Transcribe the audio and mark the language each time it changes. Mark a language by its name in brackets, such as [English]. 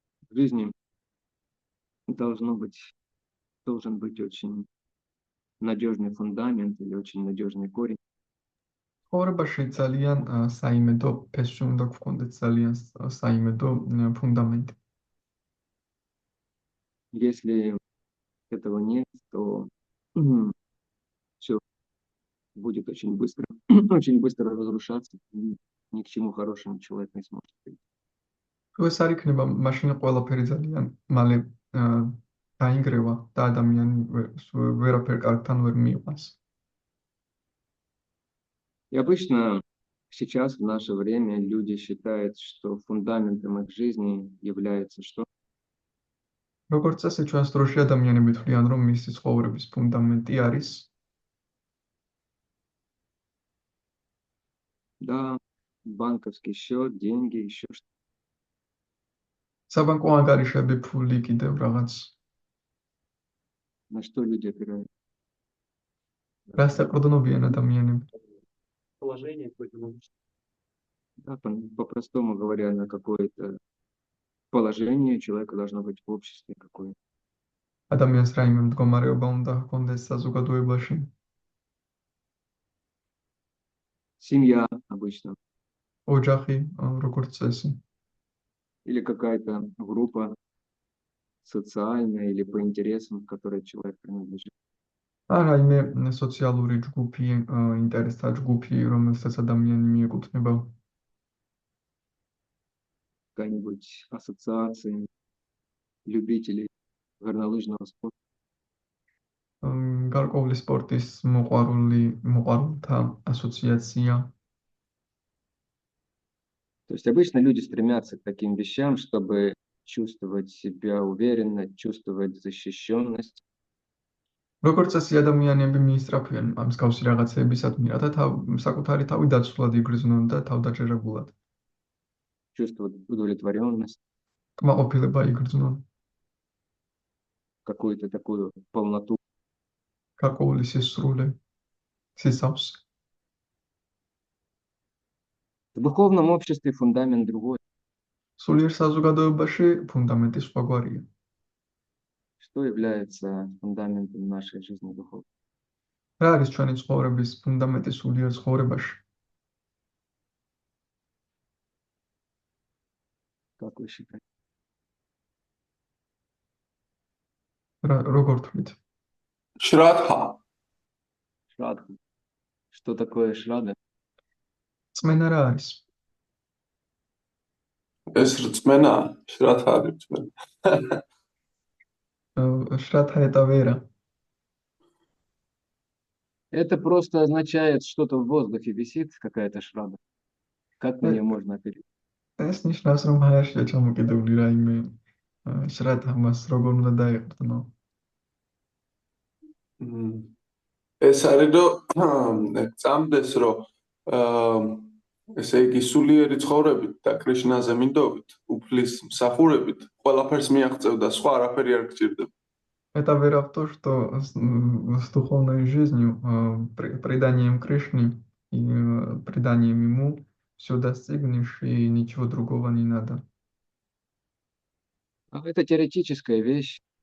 [Russian] В жизни должен быть очень надежный фундамент или очень надежный корень. [Georgian] ცხოვრებაში ძალიან საიმედო ფესვი უნდა გქონდეთ, ძალიან საიმედო ფუნდამენტი. [Russian] Если этого нет, то все будет очень быстро разрушаться, и ни к чему хорошему человек не сможет прийти. [Georgian] თუ ეს არ იქნება, მაშინ ყველაფერი ძალიან მალე დაინგრევა და ადამიანი ვერაფერ კარგთან ვერ მიიყვანს. [Russian] И обычно сейчас, в наше время, люди считают, что фундаментом их жизни является что? [Georgian] როგორც წესი, ჩვენს დროში ადამიანები თვლიან, რომ მისი ცხოვრების ფუნდამენტი არის [Russian] Да, банковский счет, деньги, еще что-то. [Georgian] საბანკო ანგარიშები, ფული, კიდევ რაღაც. [Russian] На что люди опираются? [Georgian] რას ეყრდნობიან ადამიანები? [Russian] Положение какое-то. Да, по-простому говоря, на какое-то положение человека должно быть в обществе какое-то. [Georgian] ადამიანს რაიმე მდგომარეობა უნდა ჰქონდეს საზოგადოებაში. [Russian] Семья обычно. [Georgian] ოჯახი, როგორც წესი. [Russian] Или какая-то группа социальная или по интересам, к которой человек принадлежит. [Georgian] რაიმე სოციალური ჯგუფი, ინტერესთა ჯგუფი, რომელსაც ადამიანი მიეკუთვნება. [Russian] Какая-нибудь ассоциация любителей горнолыжного спорта. [Georgian] გარკვეული სპორტის მოყვარულთა ასოციაცია. [Russian] То есть обычно люди стремятся к таким вещам, чтобы чувствовать себя уверенно, чувствовать защищенность. [Georgian] როგორც წესი ადამიანები მიისწრაფვიან ამ მსგავსი რაღაცეებისადმი, რათა საკუთარი თავი დაცულად იგრძნონ და თავდაჯერებულად. [Russian] Чувствовать удовлетворенность. [Georgian] კმაყოფილება იგრძნონ. [Russian] Какую-то такую полноту. [Georgian] გარკვეული სისრულე. სისავს. [Russian] В духовном обществе фундамент другой. [Georgian] სულიერ საზოგადოებაში ფუნდამენტი სხვაგვარია. [Russian] Что является фундаментом нашей жизни духовной? [Georgian] რა არის ჩვენი ცხოვრების ფუნდამენტი სულიერ ცხოვრებაში? [Russian] Как вы считаете? [Georgian] როგორ თქვით? შრადჰა. [Russian] Шрадха. Что такое шрада? [Georgian] წმენა რა არის? ეს რწმენა, შრადჰა არის რწმენა. [Russian] შრათა это вера. Это просто означает, что-то в воздухе висит, какая-то шрада. Как на нее можно оперировать? [Georgian] ეს ნიშნავს, რომ აერშია ჩამოკიდებული რაიმე შრათა მას როგორ უნდა დაეყრდნო. ეს არის რომ წამდეს რომ ესე იგი სულიერი ცხოვრებით და კრიშნაზე მინდობით, უფლის მსახურებით, ყველაფერს მიაღწევ და სხვა არაფერი არ გჭირდება. [Russian] Это вера в то, что с духовной жизнью, преданием Кришне и преданием Ему все достигнешь, и ничего другого не надо. Это теоретическая вещь.